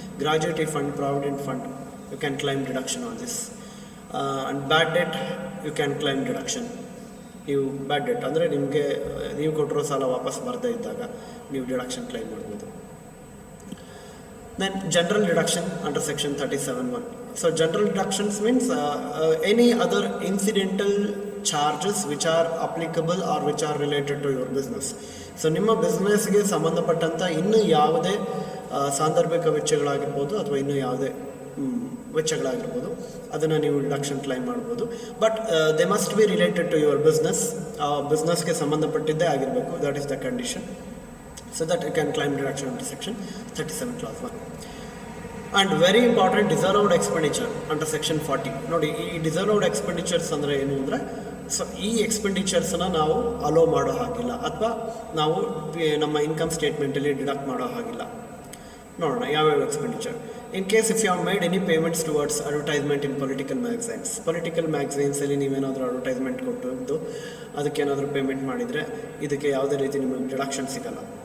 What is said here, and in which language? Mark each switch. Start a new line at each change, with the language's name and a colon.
English: Gratuity fund, provident fund, you can claim deduction on this. And bad debt you can claim deduction.
Kannada: ನೀವು ಬ್ಯಾಡ್ debt ಅಂದರೆ ನಿಮಗೆ ನೀವು ಕೊಟ್ಟಿರೋ ಸಾಲ ವಾಪಸ್ ಬರದೇ ಇದ್ದಾಗ ನೀವು ಡಿಡಕ್ಷನ್ ಕ್ಲೈಮ್ ಮಾಡ್ಬೋದು.
English: Then general deduction under section 37(1). So general deductions means any other incidental charges which are applicable or which are related to your business.
Kannada: So ನಿಮ್ಮ ಬಿಸ್ನೆಸ್ಗೆ ಸಂಬಂಧಪಟ್ಟಂಥ ಇನ್ನೂ ಯಾವುದೇ ಸಾಂದರ್ಭಿಕ ವೆಚ್ಚಗಳಾಗಿರ್ಬೋದು ಅಥವಾ ಇನ್ನೂ ಯಾವುದೇ ವೆಚ್ಚಗಳಾಗಿರ್ಬೋದು, ಅದನ್ನು ನೀವು ಡಿಡಕ್ಷನ್ ಕ್ಲೈಮ್ ಮಾಡ್ಬೋದು.
English: But they must be related to your business.
Kannada: ಬಿಸ್ನೆಸ್ಗೆ ಸಂಬಂಧಪಟ್ಟಿದ್ದೇ ಆಗಿರಬೇಕು.
English: That is the condition. So that you can claim deduction under section 37 clause 1. And very important, disallowed expenditure under section 40.
Kannada: ನೋಡಿ, ಈ disallowed expenditures ಅಂದರೆ ಏನು ಅಂದರೆ so ಈ ಎಕ್ಸ್ಪೆಂಡಿಚರ್ಸನ್ನು ನಾವು hello ಮಾಡೋ ಹಾಗಿಲ್ಲ, ಅಥವಾ ನಾವು ನಮ್ಮ ಇನ್ಕಮ್ ಸ್ಟೇಟ್ಮೆಂಟಲ್ಲಿ ಡಿಡಕ್ಟ್ ಮಾಡೋ ಹಾಗಿಲ್ಲ. ನೋಡೋಣ ಯಾವ್ಯಾವ expenditure.
English: in case if you have made any payments towards advertisement in political
Kannada: ಮ್ಯಾಗಝೈನ್ಸಲ್ಲಿ ನೀವೇನಾದರೂ ಅಡ್ವರ್ಟೈಸ್ಮೆಂಟ್ ಕೊಟ್ಟು ಅದಕ್ಕೇನಾದರೂ ಪೇಮೆಂಟ್ ಮಾಡಿದರೆ ಇದಕ್ಕೆ ಯಾವುದೇ ರೀತಿ ನಿಮಗೆ ಡಿಡಕ್ಷನ್ ಸಿಗಲ್ಲ.